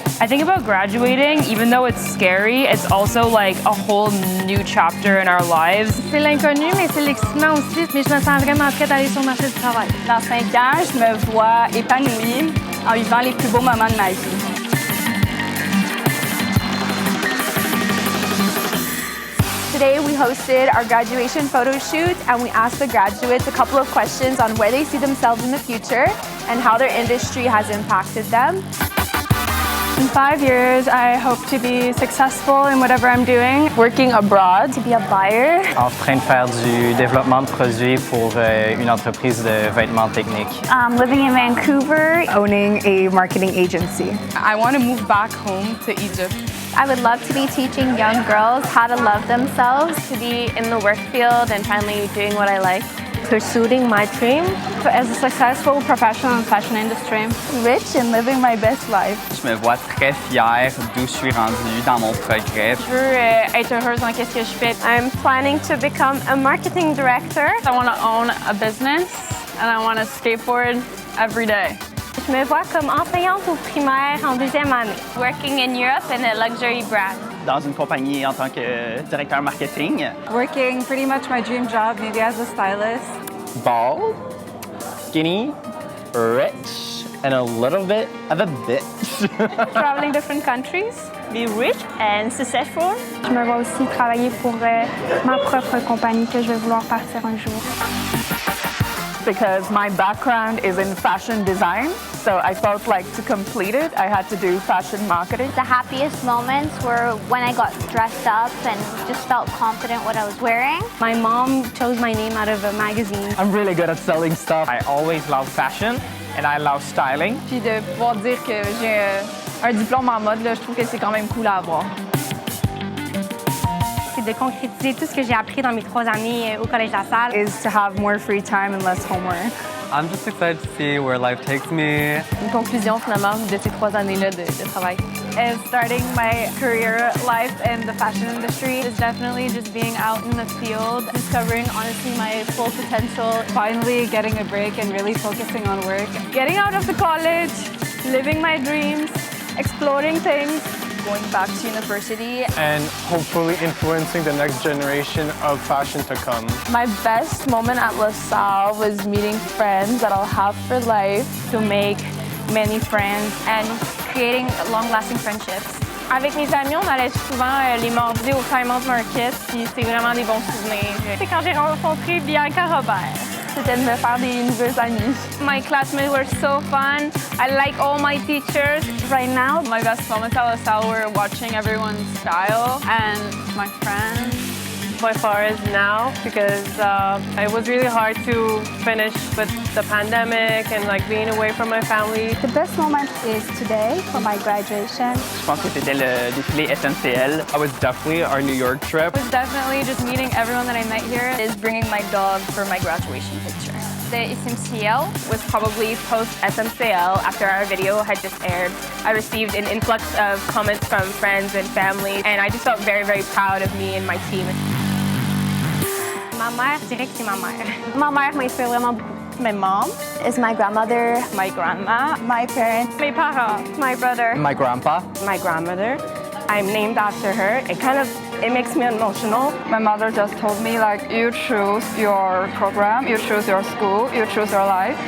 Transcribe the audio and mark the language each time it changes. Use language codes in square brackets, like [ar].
[en] I think about graduating, even though it's scary, it's also like a whole new chapter in our lives. [fr] C'est l'inconnu, mais c'est l'excitement aussi. Mais je me sens vraiment prête à aller sur le marché du travail. Dans 5 ans, je me vois épanouie en vivant les plus beaux moments de ma vie. [en] Today we hosted our graduation photo shoot and we asked the graduates a couple of questions on where they see themselves in the future and how their industry has impacted them. In 5 years, I hope to be successful in whatever I'm doing. Working abroad, to be a buyer. [fr] En train de faire du développement de produits pour une entreprise de vêtements techniques. [en] Living in Vancouver. Owning a marketing agency. I want to move back home to Egypt. I would love to be teaching young girls how to love themselves, to be in the work field and finally doing what I like. Pursuing my dream as a successful professional in the fashion industry. Rich and living my best life. [fr] Je me vois très fière d'où je suis rendue dans mon progrès. Je veux être heureuse dans qu'est-ce que je fais. [en] I'm planning to become a marketing director. I want to own a business and I want to skateboard every day. [fr] Je me vois comme enseignante au primaire en 2e année. [en] Working in Europe in a luxury brand. [fr] Dans une compagnie en tant que directeur marketing. [en] Working pretty much my dream job, maybe as a stylist. Bald, skinny, rich, and a little bit of a bitch. Traveling different countries. Be rich and successful. [fr] Je me vois aussi travailler pour ma propre compagnie que je vais vouloir partir un jour. [en] Because my background is in fashion design, so I felt like to complete it, I had to do fashion marketing. The happiest moments were when I got dressed up and just felt confident what I was wearing. My mom chose my name out of a magazine. I'm really good at selling stuff. I always love fashion and I love styling. [fr] Puis de pouvoir dire que j'ai un diplôme en mode, là, je trouve que c'est quand même cool à avoir. De concrétiser tout ce que j'ai appris dans mes 3 années au Collège La Salle. [en] Is to have more free time and less homework. I'm just excited to see where life takes me. [fr] Une conclusion finalement de ces 3 années-là de travail. [en] is starting my career life in the fashion industry. It's definitely just being out in the field, discovering honestly my full potential. Finally getting a break and really focusing on work. Getting out of the college, living my dreams, exploring things. Going back to university. And hopefully influencing the next generation of fashion to come. My best moment at LaSalle was meeting friends that I'll have for life, to make many friends and creating long-lasting friendships. [fr] Avec mes amis, on allait souvent les mardis au Time-Out Market, puis c'est vraiment des bons souvenirs. C'est quand j'ai rencontré Bianca Robert. C'était de me faire des nouvelles amies. [en] My classmates were so fun. I like all my teachers. Right now, my best moments at LaSalle were watching everyone's style and my friends. By far is now, because it was really hard to finish with the pandemic and like being away from my family. The best moment is today for my graduation. [fr] Je pense que c'était le défilé SNCL. [en] It was definitely our New York trip. It was definitely just meeting everyone that I met here. Is bringing my dog for my graduation picture. The SMCL was probably post-SMCL after our video had just aired. I received an influx of comments from friends and family, and I just felt very, very proud of me and my team. [fr] Ma mère, je dirais que c'est ma mère. Ma mère m'inspire vraiment beaucoup. [en] My mom is my grandmother. My grandma. My parents. [fr] Mes parents. [en] My brother. My grandpa. My grandmother. I'm named after her. It makes me emotional. My mother just told me, like, you choose your program, you choose your school, you choose your life.